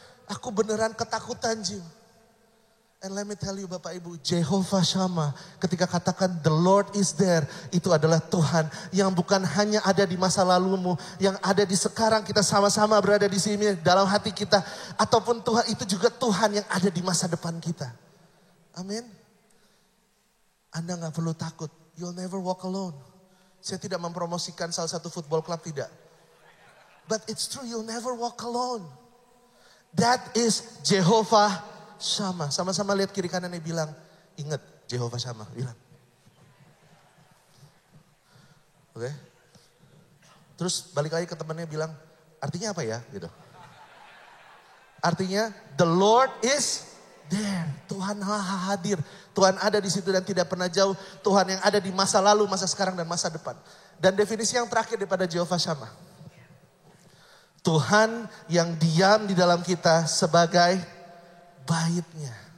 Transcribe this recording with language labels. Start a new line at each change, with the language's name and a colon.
Indonesian: Aku beneran ketakutan Jim.
English: And let me tell you
Indonesian: Bapak Ibu, Jehovah Shammah ketika katakan
English: the Lord is there,
Indonesian: itu adalah Tuhan yang bukan hanya ada di masa lalumu, yang ada di sekarang kita sama-sama berada di sini dalam hati kita. Ataupun Tuhan itu juga Tuhan yang ada di masa depan kita. Amin. Anda gak perlu takut,
English: you'll never walk alone.
Indonesian: Saya tidak mempromosikan salah satu football club, tidak.
English: But it's true, you'll never walk alone. That is
Indonesian: Jehovah Shammah. Sama-sama lihat kiri kanannya bilang, ingat Jehovah Shammah. Bilang. Oke. Terus balik lagi ke temannya bilang, artinya apa ya? Gitu. Artinya
English: the Lord is there.
Indonesian: Tuhan hadir. Tuhan ada di situ dan tidak pernah jauh. Tuhan yang ada di masa lalu, masa sekarang dan masa depan. Dan definisi yang terakhir daripada Jehovah Shammah. Tuhan yang diam di dalam kita sebagai baitnya.